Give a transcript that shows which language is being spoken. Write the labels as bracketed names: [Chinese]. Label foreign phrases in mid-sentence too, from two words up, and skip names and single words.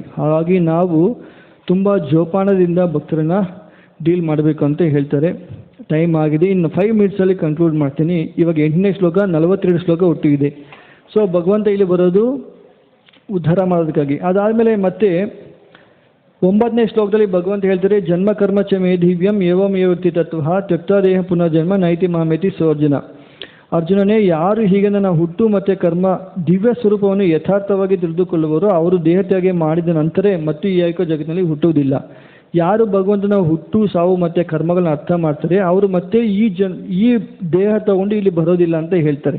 [Kannada] ಹಾಗಾಗಿ ನಾವು ತುಂಬ ಜೋಪಾನದಿಂದ ಭಕ್ತರನ್ನ ಡೀಲ್ ಮಾಡಬೇಕು ಅಂತ ಹೇಳ್ತಾರೆ. ಟೈಮ್ ಆಗಿದೆ, ಇನ್ನು 5 ಮಿನಿಟ್ಸಲ್ಲಿ ಕನ್ಕ್ಲೂಡ್ ಮಾಡ್ತೀನಿ. ಇವಾಗ 8ನೇ ಶ್ಲೋಕ, 42 ಶ್ಲೋಕ ಒಟ್ಟಿಗಿದೆ. ಸೊ ಭಗವಂತ ಇಲ್ಲಿ ಬರೋದು ಉದ್ಧಾರ ಮಾಡೋದಕ್ಕಾಗಿ. ಅದಾದಮೇಲೆ ಮತ್ತೆ 9ನೇ ಶ್ಲೋಕದಲ್ಲಿ ಭಗವಂತ ಹೇಳ್ತಾರೆ, [Sanskrit] ಜನ್ಮ ಕರ್ಮ ಚ ಮೇ ದಿವ್ಯಂ ಏವಂ ಏವತಿ ತತ್ವ ತ್ಯಕ್ತ ದೇಹ ಪುನಃ ಜನ್ಮ ನೈತಿ ಮಾಮೇತಿ ಸೋರ್ಜುನ. [Kannada] ಅರ್ಜುನನೇ, ಯಾರು ಹೀಗೆ ನನ್ನ ಹುಟ್ಟು ಮತ್ತು ಕರ್ಮ ದಿವ್ಯ ಸ್ವರೂಪವನ್ನು ಯಥಾರ್ಥವಾಗಿ ತಿಳಿದುಕೊಳ್ಳುವವರು ಅವರು ದೇಹತ್ಯಾಗ ಮಾಡಿದ ನಂತರ ಮತ್ತು ಈ ಐಕ ಜಗತ್ತಿನಲ್ಲಿ ಹುಟ್ಟುವುದಿಲ್ಲ. ಯಾರು ಭಗವಂತನ ಹುಟ್ಟು ಸಾವು ಮತ್ತು ಕರ್ಮಗಳನ್ನ ಅರ್ಥ ಮಾಡ್ತಾರೆ ಅವರು ಮತ್ತೆ ಈ ದೇಹ ತಗೊಂಡು ಇಲ್ಲಿ ಬರೋದಿಲ್ಲ ಅಂತ ಹೇಳ್ತಾರೆ.